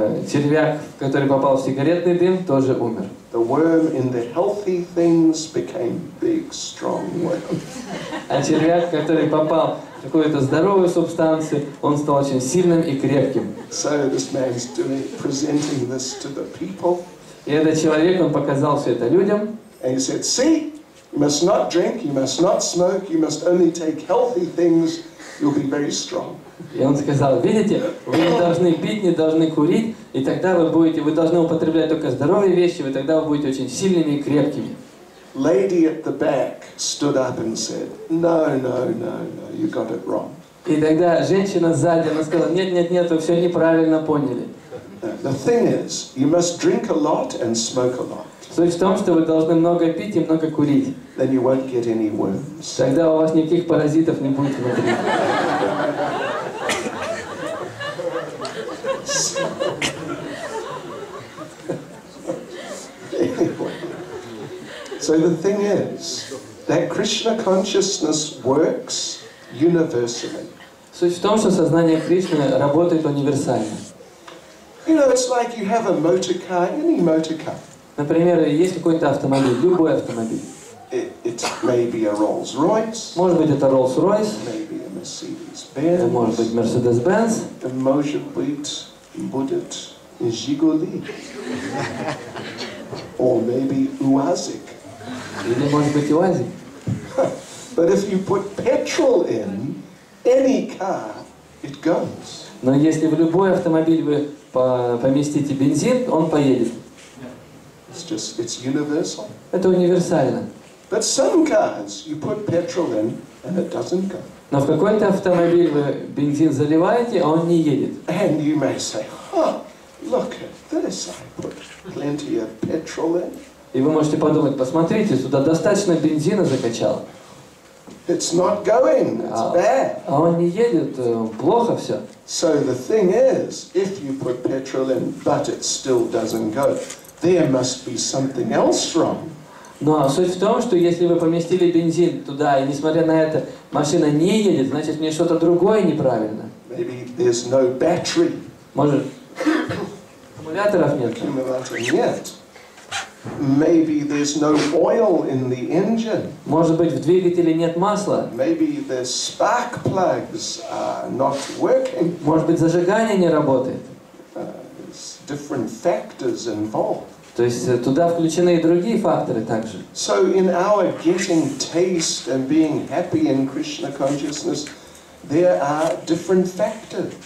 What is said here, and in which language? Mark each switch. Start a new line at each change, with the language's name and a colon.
Russian: Червяк, который попал в сигаретный дым, тоже умер.
English: The worm in the healthy things became big, strong worm.
Russian: А червяк, который попал в какую-то здоровую субстанцию, он стал очень сильным и крепким.
English: So this man's presenting this to the people.
Russian: И этот человек, он показал все это людям.
English: And he said, see, you must not drink, you must not smoke, you must only take healthy things, you'll be very strong.
Russian: И он сказал, видите, вы не должны пить, не должны курить, и тогда вы должны употреблять только здоровые вещи, и тогда вы будете очень сильными и крепкими.
English: Lady at the back stood up and said, no, you got it wrong.
Russian: И тогда женщина сзади, она сказала, нет, вы все неправильно поняли.
English: The thing is, you must drink a lot and smoke a lot.
Russian: Суть в том, что вы должны много пить и много курить.
English: Then you won't get any worms.
Russian: Тогда у вас никаких паразитов не будет внутри.
English: Anyway, so the thing is that Krishna consciousness works universally.
Russian: Суть в том, что сознание Кришны работает универсально.
English: You know, it's like you have a motor car, any motor car.
Russian: Например, есть какой-то автомобиль, любой автомобиль.
English: It may be a Rolls-Royce,
Russian: Может быть, это Rolls-Royce,
English: maybe a Mercedes-Benz,
Russian: может быть, Mercedes-Benz, может быть, будет Жигули,
English: or maybe Uazik.
Russian: или может быть УАЗик.
English: But if you put petrol in any car, it goes.
Russian: Но если в любой автомобиль вы поместите бензин, он поедет.
English: It's universal.
Russian: Это универсально.
English: But some cars, you put petrol in and it doesn't go.
Russian: Но в какой-то автомобиль вы бензин заливаете, а он не едет.
English: And you may say, look at this, I put plenty of petrol in.
Russian: И вы можете подумать, посмотрите, сюда достаточно бензина закачал.
English: It's not going, it's bad.
Russian: А он не едет, плохо все.
English: So the thing is, if you put petrol in, but it still doesn't go, there must be something else wrong.
Russian: Но суть в том, что если вы поместили бензин туда, и несмотря на это машина не едет, значит в ней что-то другое неправильно.
English: Maybe there's no battery.
Russian: Может, аккумуляторов нет? Нет.
English: Maybe there's no oil in the engine.
Russian: Может быть, в двигателе нет масла?
English: Maybe the spark plugs are not working.
Russian: Может быть, зажигание не работает?
English: There's different factors involved.
Russian: То есть туда включены и другие факторы также.
English: So in our getting taste and being happy in Krishna consciousness, there are different factors.